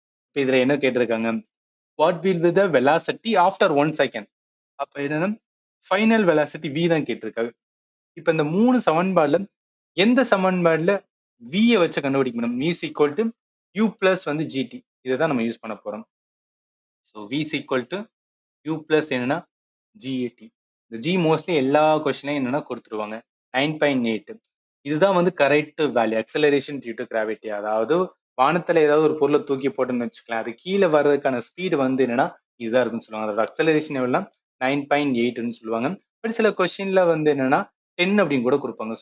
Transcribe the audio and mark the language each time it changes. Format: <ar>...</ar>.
<ta>இப்போ இதுல என்ன கேட்டிருக்காங்க,</ta> <en>What will be the velocity after 1 second.</en> <ta>அப்ப என்னன்னா ஃபைனல் வெலாசிட்டி வி தான் கேட்டிருக்காங்க. இப்ப இந்த 3 சமன்பாடுல எந்த சமன்பாடுல v ய வச்சு கண்டுபிடிக்க முடியும்,</ta> <en>v is equal to u plus</en> <ta>வந்து gt. இதை நம்ம யூஸ் பண்ண போறோம்.</ta> <en>So v is equal to u plus என்னன்னா gat.</en> <ta>இந்த g மோஸ்ட்லி எல்லா கொஸ்டின்லையும் என்னன்னா கொடுத்துருவாங்க 9.8. இதுதான் வந்து correct value, acceleration due to gravity. அதாவது வானத்துல ஏதாவது ஒரு பொருளை தூக்கி போட்டுன்னு வச்சுக்கலாம், அது கீழே வர்றதுக்கான ஸ்பீடு வந்து என்னன்னா இதுதான் இருக்குன்னு சொல்லுவாங்க. அதோட அக்சலரேஷன் எவ்வளோ 9.8ன்னு சொல்லுவாங்க. பட் சில கொஸ்டின்ல வந்து என்னன்னா 10 அப்படின்னு கூட கொடுப்பாங்க.</ta>